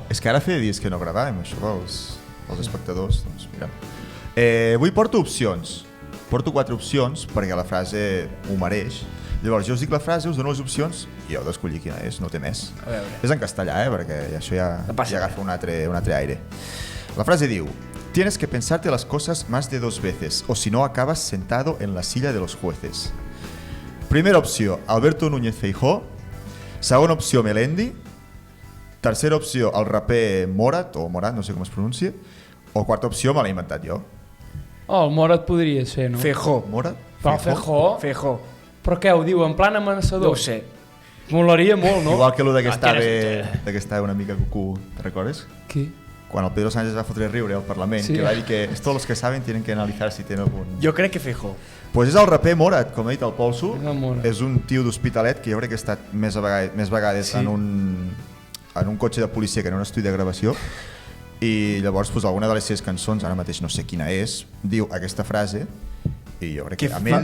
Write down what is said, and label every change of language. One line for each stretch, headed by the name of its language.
Catalan: És que ara feia dies que no gravàvem, això pels espectadors. Doncs mira. Avui porto opcions. Porto 4 opcions perquè la frase ho mereix. Llavors jo us dic la frase, us dono les opcions i heu d'escollir quina és, no té més. A veure. És en castellà, perquè això ja agafa un altre aire.
Spanish: La frase diu: tienes que pensarte las cosas más de 2 veces o si no acabas sentado en la silla de los jueces.
Catalan: Primera opció, Alberto Núñez Feijóo. Segona opció, Melendi. Tercera opció, el raper Morat, o Morat, no sé com es pronuncia. O quarta opció, me l'he inventat jo. Oh, el Morat podria ser, no? Feijóo. Morat? Però Feijóo? Feijóo. Però què, ho diu en plan amenaçador? No ho sé. Molaria molt, no? Igual que allò que estava una mica cucú, te recordes? Qui? Quan el Pedro Sánchez va fotre riure al Parlament, Sí.
Spanish: que va dir que todos los que saben tienen que analizar si tenen algun...
Catalan: Jo crec que Feijóo. Pues és el raper Morat, com ha dit el Polso. És el Morat. És un tio d'Hospitalet que jo crec que ha estat més vegades Sí. en un cotxe de policia que en un estudi de gravació. I llavors pues, alguna de les seves cançons, ara mateix no sé quina és, diu aquesta frase i jo crec que amb ell...